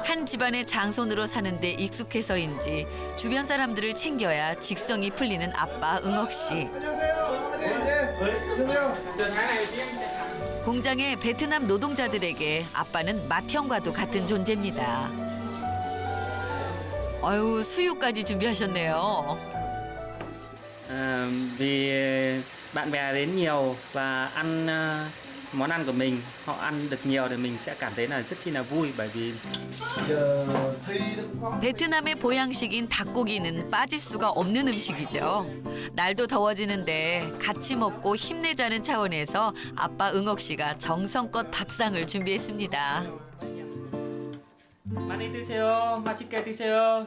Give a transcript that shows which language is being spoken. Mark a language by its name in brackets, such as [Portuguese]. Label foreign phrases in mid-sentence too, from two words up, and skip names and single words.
[Korean] 한 집안의 장손으로 사는데 익숙해서인지 주변 사람들을 챙겨야 직성이 풀리는 아빠 응옥 씨. 공장의 베트남 노동자들에게 아빠는 맏형과도 같은 존재입니다. 어유 수유까지 준비하셨네요. [Vietnamese] Vì bạn bè đến nhiều và ăn món ăn của mình, họ ăn được nhiều thì mình sẽ cảm thấy là rất chi là vui bởi vì [Korean] 베트남의 보양식인 닭고기는 빠질 수가 없는 음식이죠. 날도 더워지는데 같이 먹고 힘내자는 차원에서 아빠 응옥 씨가 정성껏 밥상을 준비했습니다. 많이 드세요. 맛있게 드세요.